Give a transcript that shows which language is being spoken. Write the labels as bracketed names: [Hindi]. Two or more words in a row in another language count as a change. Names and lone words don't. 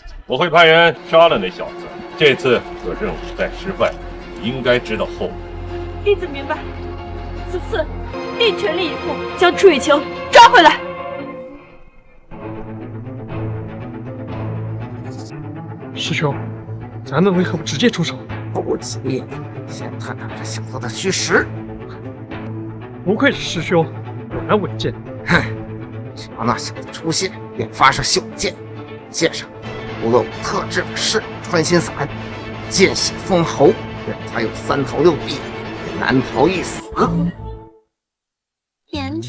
[Chinese] 我會派人殺了那小子。這次若任務再失敗，你應該知道後果。弟子明白，此次定全力以赴將楚雨晴抓回來。師兄，咱們為何不直接出手？不急，先探探這小子的虛實。不愧是師兄，果然穩健。哼，只要那小子出現，便發射袖箭，箭上塗了我特制的噬穿心散，見血封喉，讓他有3頭6臂，難逃一死。